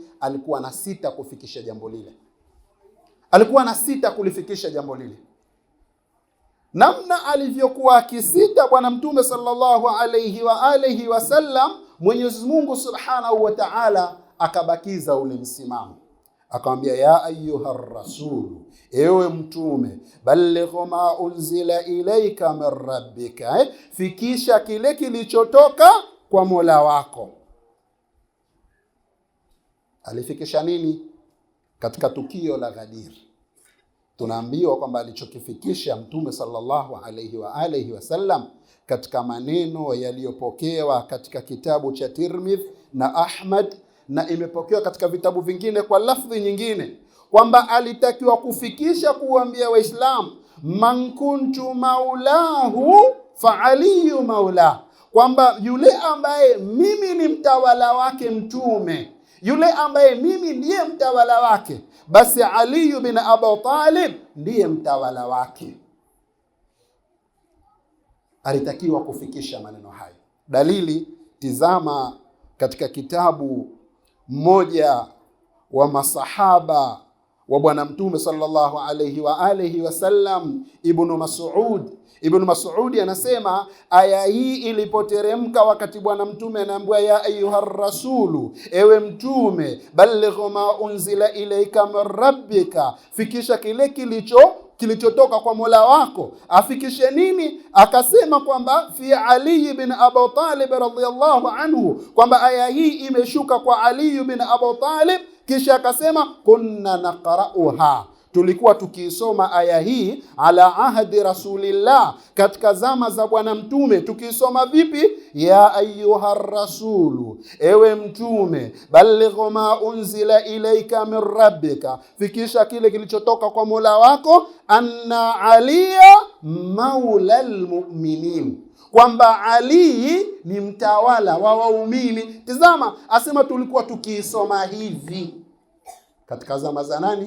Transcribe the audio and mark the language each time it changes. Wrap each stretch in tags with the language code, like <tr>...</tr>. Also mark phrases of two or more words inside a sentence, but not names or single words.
<sw>Alikuwa na sita kufikisha jambo lile. Alikuwa na sita kulifikisha jambo lile. Namna alivyokuwa akisita Bwana Mtume</sw> <ar>صلى الله عليه وسلم,</ar> <sw>Mwenyezi Mungu</sw> <ar>سبحانه وتعالى</ar> <sw>akabakiza ule msimamo.</sw> <ar>Akamwambia, يا أيها الرسول,</ar> <sw>ewe mtume,</sw> <ar>بلغ ما أنزل إليك من ربك,</ar> <sw>fikisha kile kilichotoka kwa Mola wako. Alifikisha nini? Katika tukio la Ghadir tunaambiwa kwamba alichokifikisha Mtume</sw> <ar>صلى الله عليه وسلم</ar> <sw>katika maneno yaliyopokewa katika kitabu cha Tirmidhi na Ahmad, na imepokewa katika vitabu vingine kwa lafdhi nyingine, kwamba alitakiwa kufikisha kuambia Waislamu,</sw> <ar>من كنت مولاه فعلي مولاه,</ar> <sw>kwamba yule ambaye mimi ni mtawala wake mtume, yule ambaye mimi ndiye mtawala wake, basi Ali bin Abi Talib ndiye mtawala wake. Alitakiwa kufikisha maneno hayo. Dalili, tizama katika kitabu mmoja wa masahaba wa Bwana Mtume</sw> <ar>صلى الله عليه وسلم,</ar> <sw>Ibn Mas'ud anasema aya hii ilipoteremka wakati Bwana Mtume anaambiwa,</sw> <ar>يا أيها الرسول,</ar> <sw>ewe mtume,</sw> <ar>بلغ ما أنزل إليك من ربك,</ar> <sw>fikisha kile kilichotoka kwa Mola wako. Afikishe nini? Akasema kwamba fi Ali bin Abi Talib</sw> <ar>رضي الله عنه,</ar> <sw>kwamba aya hii imeshuka kwa Ali bin Abi Talib. Kisha akasema</sw> <ar>كنا نقرؤها,</ar> <sw>tulikuwa tukiisoma aya hii</sw> <ar>على عهد رسول الله,</ar> <sw>katika zama za Bwana Mtume. Tukiisoma vipi?</sw> <ar>يا أيها الرسول,</ar> <sw>ewe mtume,</sw> <ar>بلغ ما أنزل إليك من ربك,</ar> <sw>fikisha kile kilichotoka kwa Mola wako,</sw> <ar>أن عليا مولى المؤمنين,</ar> <sw>kwamba Ali ni mtawala wa waumini. Tazama, asema tulikuwa tukiisoma hivi katika zama za nani?</sw>